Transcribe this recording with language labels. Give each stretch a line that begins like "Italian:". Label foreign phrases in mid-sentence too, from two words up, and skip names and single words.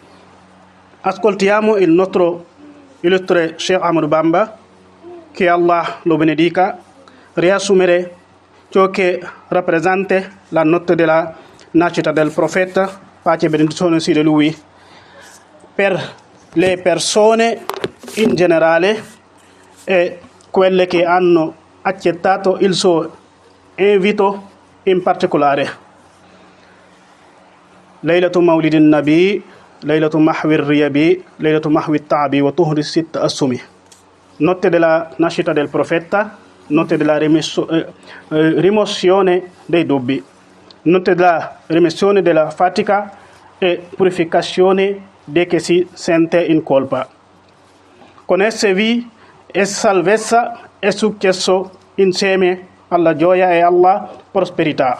Italian: Ascoltiamo il nostro illustre Sheikh Ahmadou Bamba, che Allah lo benedica, riassumere ciò che rappresenta la notte della nascita del profeta, pace e benedizione sia di lui, per le persone in generale e quelle che hanno accettato il suo invito in particolare.
Arabic: ليلة مولد النبي، ليلة محو الريب، ليلة محو تعب وطهر ست السومي.
Italian: Notte della nascita del profeta, notte della rimozione dei dubbi, notte della remissione della fatica e purificazione di chi si sente in colpa. Con esse vi è salvezza e successo insieme alla gioia e alla prosperità.